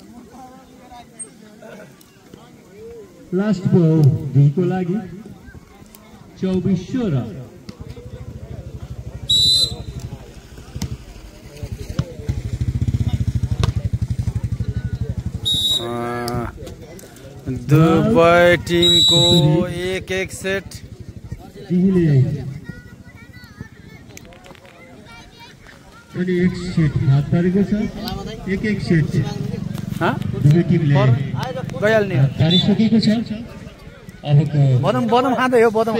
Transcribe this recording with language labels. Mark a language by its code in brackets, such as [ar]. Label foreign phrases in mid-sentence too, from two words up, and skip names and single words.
[en] last ball [ne] डी को लागि 24-16 दुबई टीम को एक सेट अनि एक सेट हात पारेको छ एक सेट दुवै टिमले गइहाल्ने पारिसकेको छ अबको बदम खाँदै हो